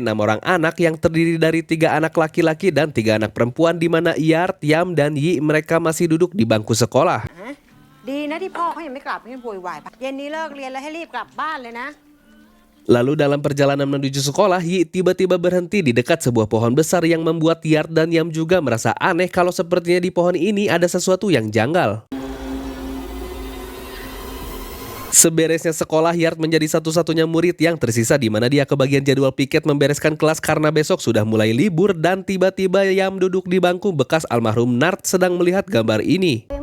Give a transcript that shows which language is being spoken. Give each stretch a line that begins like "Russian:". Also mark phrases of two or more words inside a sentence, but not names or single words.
Indonesian: 6 orang anak yang terdiri dari 3 anak laki-laki dan 3 anak perempuan di mana Yart, Yam, dan Yi mereka masih duduk di bangku sekolah.
Thai: ดีนะที่พ่อเขายังไม่กลับยังโวยวายเย็นนี้เลิกเรียนแล้วให้รีบกลับบ้านเลยนะ
Indonesian: Lalu dalam perjalanan menuju sekolah, Yi tiba-tiba berhenti di dekat sebuah pohon besar yang membuat Yart dan Yam juga merasa aneh kalau sepertinya di pohon ini ada sesuatu yang janggal. Seberesnya sekolah, Yart menjadi satu-satunya murid yang tersisa di mana dia kebagian jadwal piket membereskan kelas karena besok sudah mulai libur dan tiba-tiba Yam duduk di bangku bekas almarhum Nart sedang melihat gambar ini.